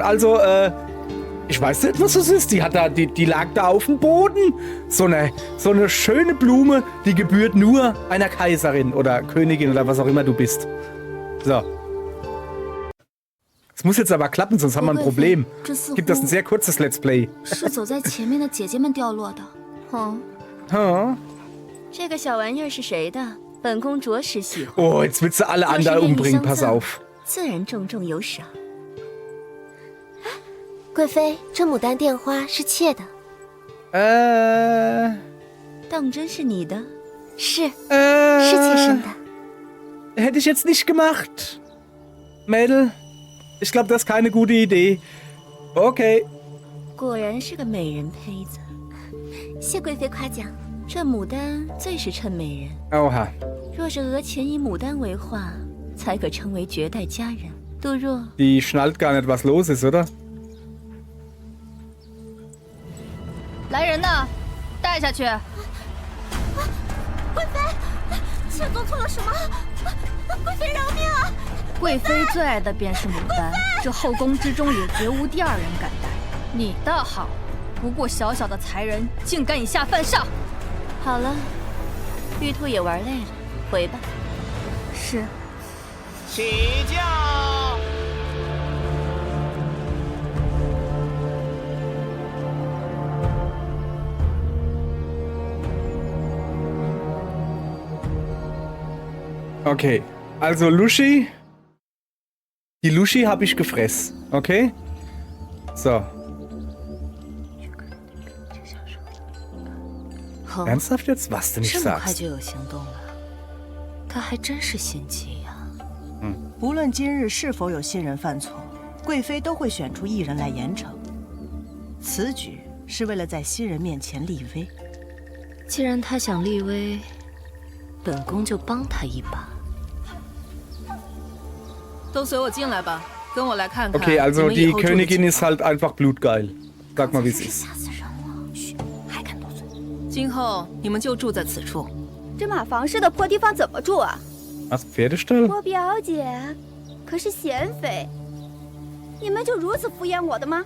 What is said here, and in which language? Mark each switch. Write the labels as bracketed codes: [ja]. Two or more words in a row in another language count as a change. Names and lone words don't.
[de] Also, ich weiß nicht, was das ist. Die lag da auf dem Boden. So eine schöne Blume, die gebührt nur einer Kaiserin oder Königin oder was auch immer du bist. So. Es muss jetzt aber klappen, sonst haben wir ein Problem. Gibt das ein sehr kurzes [en] Let's Play. [zh] 是走在前面的姐姐们掉落的。哦，这个小玩意儿是谁的？本宫着实喜欢。 [de] Oh, jetzt willst du alle anderen umbringen, pass auf. [zh] 自然重重有赏。贵妃，这牡丹电花是妾的。当真是你的？是妾生的。 [de] Hätte ich jetzt nicht gemacht. Mädel, ich glaube, das ist keine gute Idee. Okay. [zh] 果然是个美人胚子。谢贵妃夸奖。这牡丹最是衬美人。 [de] Oha. [zh] 若是额前以牡丹为画，才可称为绝代佳人。杜若， [de] Die schnallt gar nicht, was los ist, oder? [zh] 来人呐，带下去！贵妃，妾做错了什么？贵妃饶命啊！贵妃最爱的便是牡丹，这后宫之中也绝无第二人敢戴。你倒好，不过小小的才人，竟敢以下犯上！好了，玉兔也玩累了，回吧。是。起驾！ [de] Okay, also Lushi. Die Lushi habe ich gefressen, okay? So. Ernsthaft jetzt? Was du nicht [zh] 这么快 [de] sagst? [zh] 就有行动了，他还真是心机呀。无论今日是否有新人犯错，贵妃都会选出一人来严惩。此举是为了在新人面前立威。既然他想立威，本宫就帮他一把。都随我进来吧，跟我来看看。 [de] Okay, also [zh] 你们以 [de] die [zh] 后住的 [de] Königin [zh] 情 [de] ist [zh] 况 [de] halt einfach blutgeil. Sag mal, wie es ist. [zh] 吓死人了！嘘，还敢多嘴。今后你们就住在此处。这马房似的破地方怎么住啊？ [de] Was, Pferdestall? [zh] 我表姐可是贤妃，你们就如此敷衍我的吗？